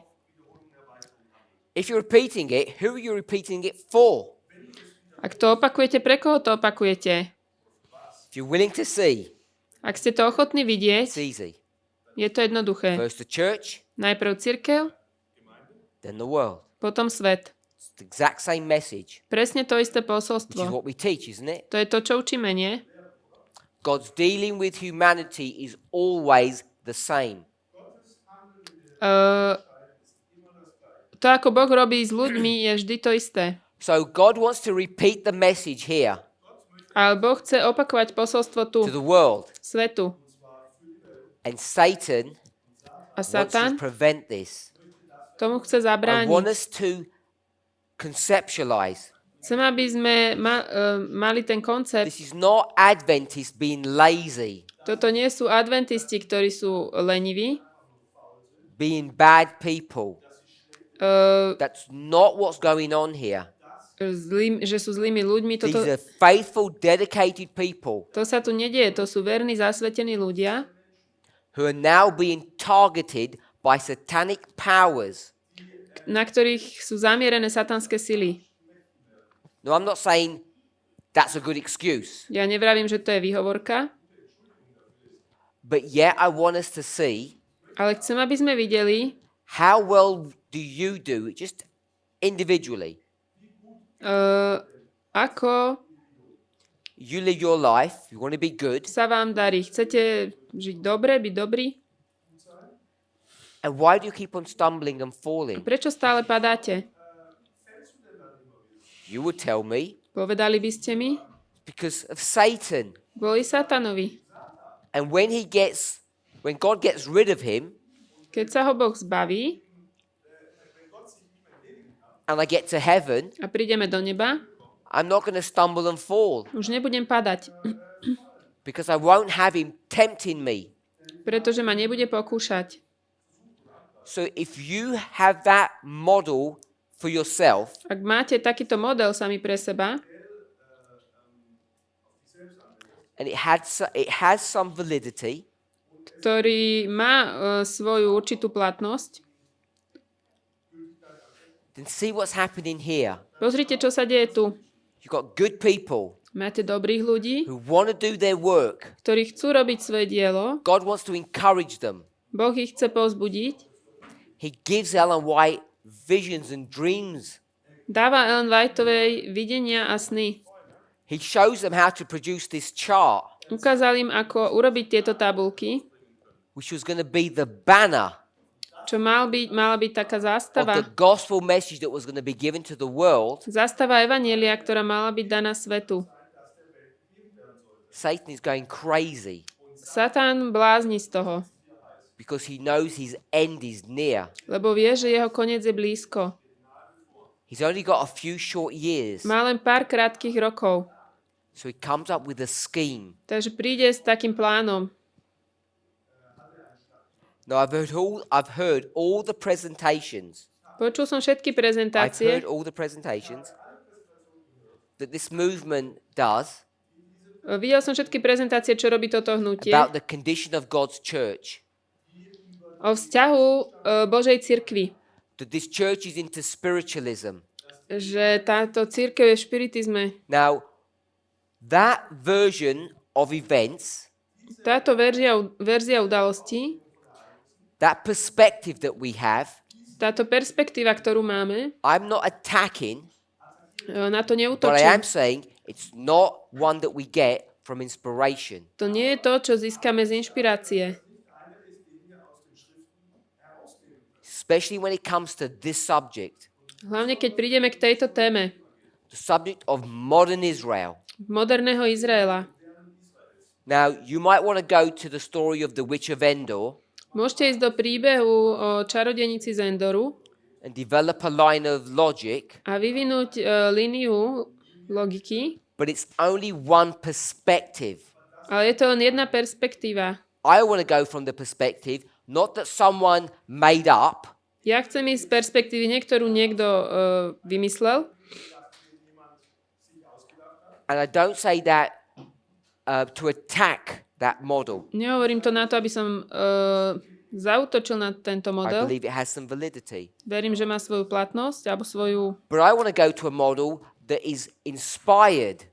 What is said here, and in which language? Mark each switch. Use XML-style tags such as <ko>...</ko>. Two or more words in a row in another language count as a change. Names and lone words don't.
<en>If you're repeating it, who are you repeating it for?</en> <sk>Ak to opakujete, pre koho to opakujete?</sk> <en>If you're willing to see,</en> <sk>Ak ste to ochotní</sk> <en>it's</en> <sk>vidieť,</sk> <en>easy.</en> <sk>je to jednoduché.</sk> <en>First the church,</en> <sk>Najprv cirkev,</sk> <en>then the world.</en> <sk>potom svet.</sk> <en>It's the exact same message,</en> <sk>Presne to isté</sk> <en>which is</en> <sk>posolstvo.</sk> <en>what we teach, isn't it?</en> <sk>To je to, čo učíme, nie?</sk> <en>God's dealing with humanity is always the same.</en> <sk>To, ako Boh robí s ľuďmi, je vždy to isté.</sk> <en>So God wants to repeat the message here</en> <sk>Ale Boh chce opakovať posolstvo tu,</sk> <en>to the world.</en> <sk>svetu.</sk> <en>And Satan</en> <sk>A</sk> <en>wants to</en> <sk>Satan</sk> <en>prevent this.</en> <sk>tomu chce</sk> <en>I</en> <sk>zabrániť.</sk> <en>want us to conceptualize.</en> <sk>Chcem, aby sme mali ten koncept.</sk> <en>This is not Adventists being lazy.</en> <sk>Toto nie sú adventisti, ktorí sú leniví.</sk> <en>being bad people. Uh, That's not what's going on here.</en> <sk>že sú zlými ľuďmi.</sk> <en>These are faithful, dedicated people</en> <sk>To sa tu nedieje. To sú verní, zasvetení ľudia,</sk> <en>who are now being targeted by satanic powers.</en> <sk>na ktorých sú zamierené satanské sily.</sk> <en>No, I'm not saying that's a good excuse.</en> <sk>Ja nevravím, že to je výhovorka,</sk> <en>But yet I want us to see</en> <sk>ale chcem, aby sme videli,</sk> <en>how well do you do it just individually.</en> <sk>ako</sk> <en>You live your life, you want to be good,</en> <sk>sa vám darí. Chcete žiť dobre, byť dobrý?</sk> <en>and why do you keep on stumbling and falling?</en> <sk>Prečo stále padáte?</sk> <en>You would tell me,</en> <sk>Povedali by ste mi?</sk> <en>because of Satan.</en> <sk>Kvôli satanovi.</sk> <en>And when God gets rid of him,</en> <sk>Keď sa ho Boh zbaví</sk> <en>and I get to heaven,</en> <sk>a prídeme do neba,</sk> <en>I'm not going to stumble and fall</en> <sk>už nebudem padať,</sk> <en>because I won't have him tempting me.</en> <sk>pretože ma nebude pokúšať.</sk> <en>So if you have that model for yourself,</en> <sk>Ak máte takýto model sami pre seba,</sk> <en>and it has some validity,</en> <sk>ktorý má svoju určitú platnosť,</sk> <en>then see what's happening here.</en> <sk>pozrite, čo sa deje tu.</sk> <en>You've got good people</en> <sk>Máte dobrých ľudí,</sk> <en>who want to do their work.</en> <sk>ktorí chcú robiť svoje dielo.</sk> <en>God wants to encourage them.</en> <sk>Boh ich chce povzbudiť.</sk> <en>He gives Ellen White visions and dreams.</en> <sk>Dáva Ellen Whiteovej videnia a sny.</sk> <en>He shows them how to produce this chart,</en> <sk>Ukázal im, ako urobiť tieto tabulky,</sk> <en>which was going to be the banner</en> <sk>čo mala byť taká</sk> <en>of</en> <sk>zástava.</sk> <en>the gospel message that was going to be given to the world.</en> <sk>Zástava evanjelia, ktorá mala byť daná svetu.</sk> <en>Satan is going crazy</en> <sk>Satan blázni z toho,</sk> <en>because he knows his end is near.</en> <sk>lebo vie, že jeho koniec je blízko.</sk> <en>He's only got a few short years.</en> <sk>Má len pár krátkych rokov,</sk> <en>So he comes up with a scheme.</en> <sk>takže príde s takým plánom.</sk> <en>Now I've heard all the presentations.</en> <sk>Počul som všetky</sk> <en>I've</en> <sk>prezentácie,</sk> <en>heard all the presentations that this movement does</en> <sk>videl som všetky prezentácie, čo robí toto hnutie,</sk> <en>about the condition of God's church.</en> <sk>o vzťahu Božej cirkvi.</sk> <en>That this church is into spiritualism.</en> <sk>Že táto cirkev je v špiritizme.</sk> <en>Now, that version of events,</en> <sk>Táto verzia udalostí,</sk> <en>that perspective that we have,</en> <sk>táto perspektíva, ktorú máme,</sk> <en>I'm not attacking,</en> <sk>na to</sk> <en>but I</en> <sk>neútočím.</sk> <en>am saying it's not one that we get from inspiration.</en> <sk>To nie je to, čo získame z inšpirácie.</sk> <en>Especially when it comes to this subject,</en> <sk>Hlavne, keď prídeme k tejto téme</sk> <en>the subject of modern Israel.</en> <sk>moderného Izraela.</sk> <en>Now, you might want to go to the story of the witch of Endor</en> <sk>Môžete ísť do príbehu o čarodenici z Endoru</sk> <en>and develop a line of logic,</en> <sk>a vyvinúť líniu logiky,</sk> <en>but it's only one perspective.</en> <sk>ale je to len jedna perspektíva.</sk> <en>I want to go from the perspective, not that someone made up,</en> <sk>Ja chcem ísť z perspektívy, ktorú niekto vymyslel.</sk> <en>and I don't say that to attack that model.</en> <sk>Nehovorím to na to, aby som zaútočil na tento</sk> <en>I</en> <sk>model.</sk> <en>believe it has some validity.</en> <sk>Verím, že má svoju platnosť alebo svoju...</sk> <en>But I want to go to a model that is inspired.</en>